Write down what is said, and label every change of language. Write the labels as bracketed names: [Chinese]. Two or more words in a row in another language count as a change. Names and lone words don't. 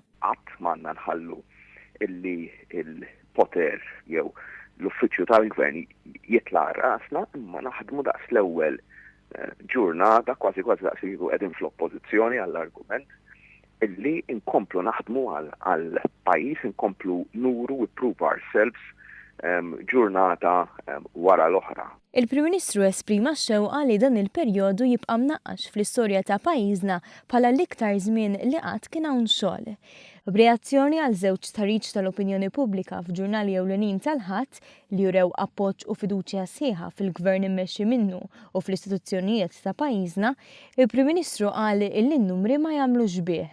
[Maltese] Qatt m'għandna nħallu illi il-poter jew l-uffiċċju tal-gvern jitla' rasna imma naħdmu daqs l-ewwel ġurnata kważi daqs jieħdu qegħdin fl-oppożizzjoni għall-argument illi inkomplu naħdmu għal pajjiż, inkomplu nuru [English] we prove ourselves [Maltese] ġurnata wara l-oħra. Il-Prim Ministru esprima x-xewqa li dan il-perjodu jibqa' mnaqqax fl-istorja ta' pajjiżna bħala l-iktar żmien li qatt kien hawn xogħol. B'reazzjoni għal żewġ tħarriġ tal-opinjoni pubblika f'ġurnali ewlenin tal-ħadd li jurew appoġġ u fiduċja sħiħa fil-gvern immexxi minnu u fl-istituzzjonijiet ta' pajjiżna, il-Prim Ministru qal li n-numri ma jagħmlux bih.